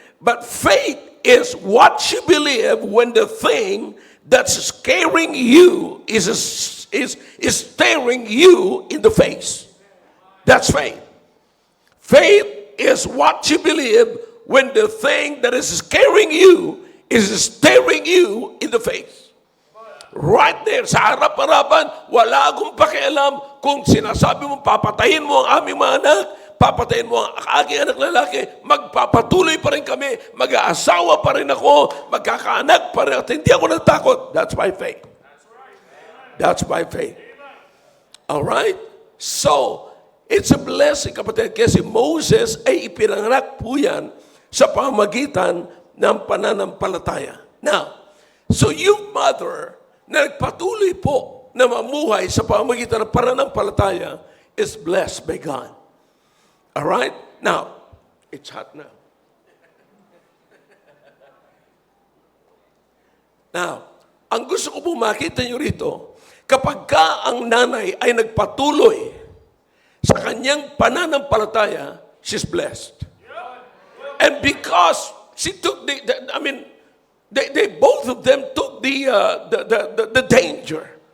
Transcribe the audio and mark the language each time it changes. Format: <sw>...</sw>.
<en>But faith is what you believe when the thing that's scaring you is staring you in the face. That's faith. Faith is what you believe when the thing that is scaring you is staring you in the face. Right there,</en> <tl>sa harap-harapan, wala akong pakialam kung sinasabi mo, papatayin mo ang aming mga anak, papatayin mo ang aking anak lalaki, magpapatuloy pa rin kami, mag-aasawa pa rin ako, magkakaanak pa rin at hindi ako natakot.</tl> <en>That's by faith. That's by faith. Alright? So, it's a blessing,</en> <tl>kapatid, kasi Moses ay ipinanganak po yan sa pamagitan ng pananampalataya. Now, so yung mother na nagpatuloy po na mamuhay sa pamagitan ng pananampalataya</tl> <en>is blessed by God. Alright? Now, it's hot now.</en> <tl>Now, ang gusto ko po makita nyo rito, kapag ka ang nanay ay nagpatuloy sa kanyang pananampalataya,</tl> <en>she's blessed. And because she took they both of them took the danger.</en>